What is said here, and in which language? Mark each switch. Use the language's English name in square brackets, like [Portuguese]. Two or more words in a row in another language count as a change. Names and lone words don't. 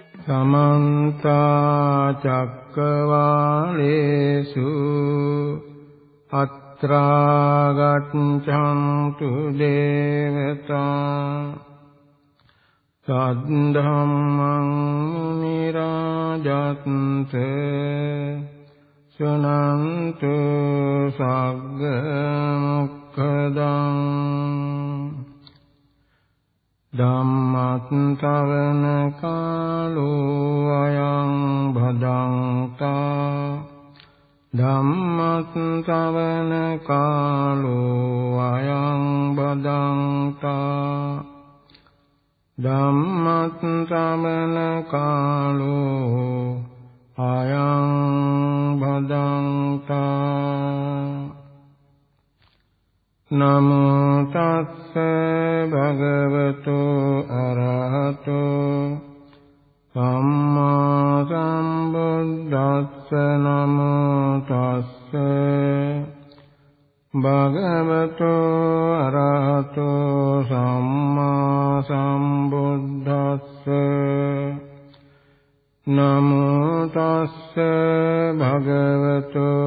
[Pali] समन्त चक्रवालेषु अत्रा गच्छन्तु देवता सद्धम्मं मुनिराजन्ते शृण्वन्तु सग्ग मोक्खदं ධම්මස්සවන කාලෝ අයං භදංතා ධම්මස්සවන කාලෝ අයං භදංතා ධම්මස්සවන කාලෝ අයං භදංතා නමෝ තස්ස භගවතු අරහතු සම්මා සම්බුද්දස්ස නමෝ තස්ස භගවතු අරහතු සම්මා සම්බුද්දස්ස නමෝ තස්ස භගවතු